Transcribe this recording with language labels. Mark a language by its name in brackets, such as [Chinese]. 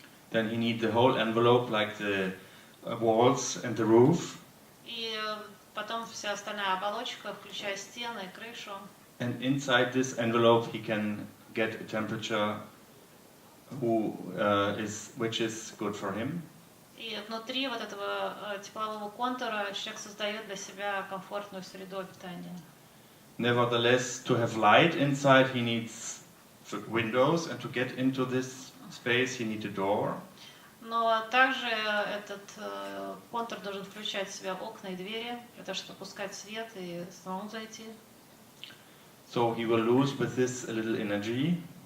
[English] Then he needs the whole envelope, like the walls and the roof. [Russian] И потом вся остальная оболочка, включая стены и крышу. [English] And inside this envelope, he can get a temperature which is good for him. [Russian] И внутри вот этого теплового контура человек создает для себя комфортную среду обитания. [English] Nevertheless, to have light inside, he needs windows, and to get into this space, he needs a door. [Russian] Но также этот контур должен включать в себя окна и двери, для того, чтобы пускать свет и самому зайти. [English] So he will lose with this a little energy.